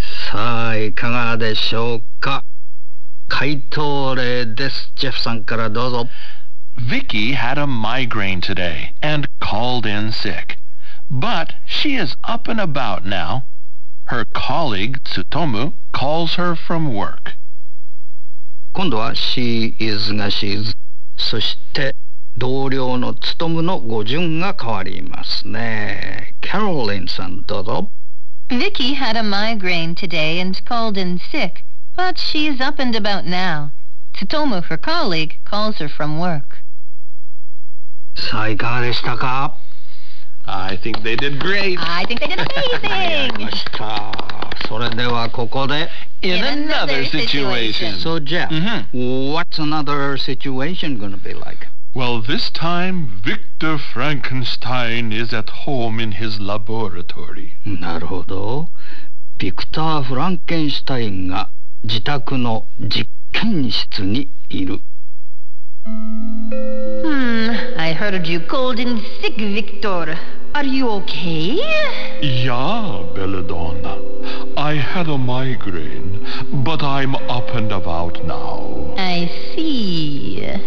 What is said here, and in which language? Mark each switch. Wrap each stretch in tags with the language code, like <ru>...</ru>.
<ja>さあ、いかがでしょうか。回答例です。ジェフさんからどうぞ。</ja> <en>Vicky had a migraine today and called in sick. But she is up and about now. Her colleague, Tsutomu, calls her from work.</en> <ja>今度は</ja> <en>she is</en> <ja>が she is。そして同僚のツトムの語順が変わりますね。 Caroline さんどうぞ。</ja> <en>Vicky had a migraine today and called in sick. But she is up and about now. Tsutomu, her colleague, calls her from work.</en> <ja>さあ、いかがでしたか?</ja> <en>I think they did great. I think they did amazing.</en> <ja>ました。それではここで</ja> <en>In another situation. So Jeff,、what's another situation gonna be like? Well, this time, Victor Frankenstein is at home in his laboratory.</en> <ja>なるほど。ビクター・フランケンシュタインが自宅の実験室にいる。</ja> <en>I heard you called in sick, Victor. Are you okay? Yeah, Belladonna. I had a migraine, but I'm up and about now. I see.</en>